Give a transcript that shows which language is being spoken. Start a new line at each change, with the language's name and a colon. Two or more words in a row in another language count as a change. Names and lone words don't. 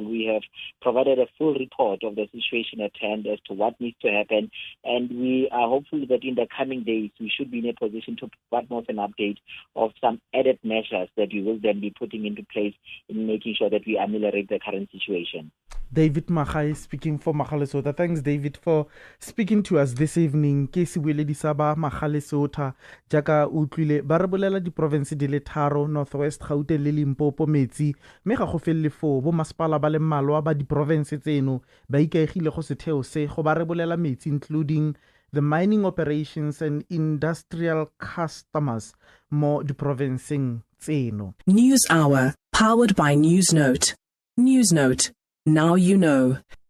English: We have provided a full report of the situation at hand as to what needs to happen, and we are hopeful that in the coming days we should be in a position to provide more of an update of some added measures that we will then be putting into place in making sure that we ameliorate the current situation. David Magai speaking for Magalies Water. Thanks, David, for speaking to us this evening.
Tswana: Ke sebueledi sa ba Magalies Water jaka utlwile ba re bolela di province di le tharo, Northwest, Gauteng le Limpopo metsi mme ga go felle fo bo masepala ba le mmalwa ba di province tseno ba ikaegile go setheo se go ba re bolela metsi,
English: including the mining operations and industrial customers
Tswana: mo di provinceng tseno.
English: News Hour, powered by Newsnote. Newsnote. Now you know.